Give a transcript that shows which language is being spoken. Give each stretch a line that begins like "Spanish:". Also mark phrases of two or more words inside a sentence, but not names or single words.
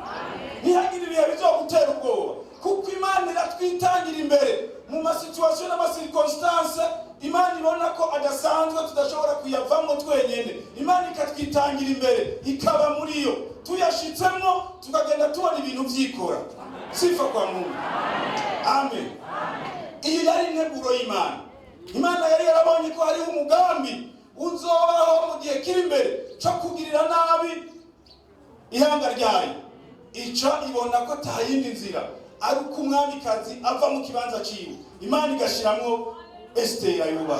Rundi: Ntihagira ibihe bizogutera ubwoba, kuko Imana iratwitangira imbere mu masituation n'amasirconstance Imana ibona ko adasanzwe tudashobora kuyavamo twenyene. Imana ikatwitangira imbere ikaba muri yo, tuyashitsemo tukagenda tubona ibintu vyikora.
Swahili: Sifa kwa Mungu.
Rundi: Amen. Iyi yari integuro y'Imana. Imana yari yarabonye ko hari umugambi uzobaho mu gihe kiri imbere cyo kugirira nabi ihanga ryayo. Ica ibona ko tahindi nzira ari uko umwamikazi ava mu kibanza ciwe, Imana igashiramwo Esther ayubaha.